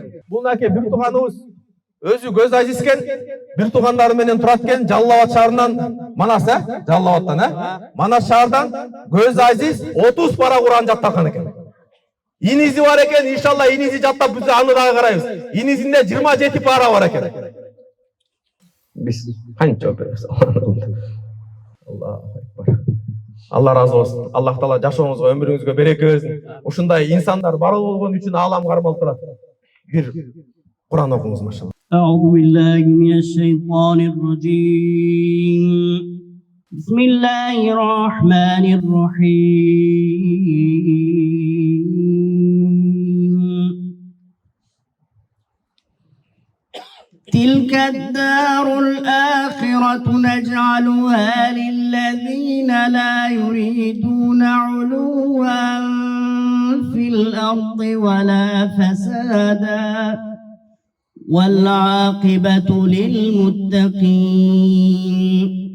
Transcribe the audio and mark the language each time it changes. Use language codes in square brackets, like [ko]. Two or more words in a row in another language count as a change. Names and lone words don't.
[ky] Бул мынакей бир тууганыбыз өзү көз азиз экен, бир туугандары менен турат экен, Жалал Абад шаарынан, Манас, Жалал Абадтан, Манас шаардан көз азиз 30 пара Куран жаттаган экен. Инизи бар экен, иншалла инизи жаттап биз аны дагы карайбыз. Инизинде 27 пара бар экен. [uz] Biz qancha javob beramiz? [ar] الله أكبر. [tr] Allah razı olsun. [ar] الله تعالى [ky] жашооңузго, өмүрүңүзгө береке берсин. Ушундай инсандар бар болгон үчүн аалам кармалып турат. Бир Куран окуңуз, машалла. [ar] أعوذ بالله من الشيطان الرجيم. بسم الله الرحمن الرحيم. تلك الدار الآخرة نجعلها للذين لا يريدون علوا في الأرض ولا فسادا والعاقبة للمتقين.